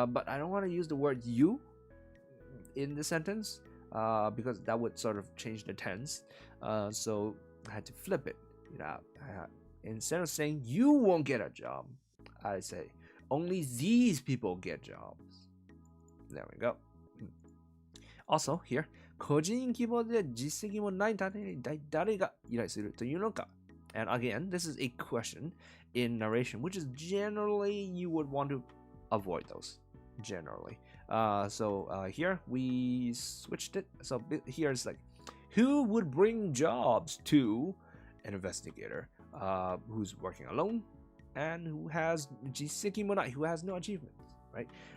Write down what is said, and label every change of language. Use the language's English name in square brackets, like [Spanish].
[English] But I don't want to use the word you in the sentence because that would sort of change the tense. So I had to flip it. Instead of saying you won't get a job, I say only these people get jobs. There we go. [Japanese] Also here, 個人希望で実績もない探偵に一体誰が依頼するというのか? [English] And again, this is a question in narration, which is generally you would want to avoid those. Generally. So here we switched it. So here it's like, who would bring jobs to an investigator who's working alone and who has [Japanese] 実績もない, [English] who has no achievements, right?